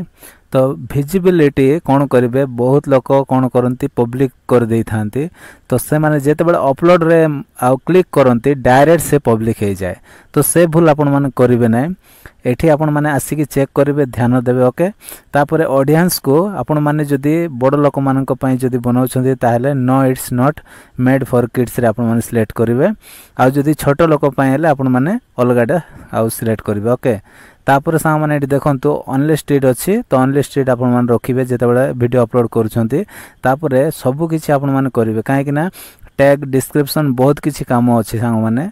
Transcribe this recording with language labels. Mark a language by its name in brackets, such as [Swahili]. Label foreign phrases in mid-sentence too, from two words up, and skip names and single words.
[Odia] ତ ଭିଜିବିଲିଟି କଣ କରିବେ ବହୁତ ଲୋକ କଣ କରନ୍ତି ପବ୍ଲିକ କର ଦେଇ ଥାନ୍ତି। ତ ସେ ମାନେ ଯେତେ ବେଳେ ଅପଲୋଡ ରେ ଆ କ୍ଲିକ କରନ୍ତି ଡାଇରେକ୍ଟ ସେ ପବ୍ଲିକ ହେ ଯାଏ। ତ ସେ ଭୁଲ ଆପଣ ମାନେ କରିବେ ନାହିଁ। ଏଠି ଆପଣ ମାନେ ଆସି କି ଚେକ କରିବେ, ଧ୍ୟାନ ଦେବେ। ଓକେ, ତାପରେ ଅଡିଏନ୍ସ କୁ ଆପଣ ମାନେ ଯଦି ବଡ଼ ଲୋକ ମାନଙ୍କ ପାଇଁ ଯଦି ବନାଉଛନ୍ତି ତାହେଲେ [English] no it's not made for kids [Odia] ରେ ଆପଣ ମାନେ ସିଲେକ୍ଟ କରିବେ। ଆ ଯଦି ଛୋଟ ଲୋକ ପାଇଁ ହେଲେ ଆପଣ ମାନେ ଅଲଗା ଆ ସିଲେକ୍ଟ କରିବେ। ଓକେ, ତାପରେ ସେ ମାନେ ଏଠି ଦେଖନ୍ତୁ ଅନଲିଷ୍ଟେଡ ଅଛି। ତ ଅନଲିଷ୍ଟେଡ ଆପଣ ମାନେ ରଖିବେ ଯେତେ ବେଳେ [English] video upload [Odia] କରୁଛନ୍ତି। ତାପରେ ସବୁ କିଛି ଆପଣ ମାନେ କରିବେ, କାହିଁକି ନା [English] tag description [Odia] ବହୁତ କିଛି କାମ ଅଛି ସଙ୍ଗ ମାନେ।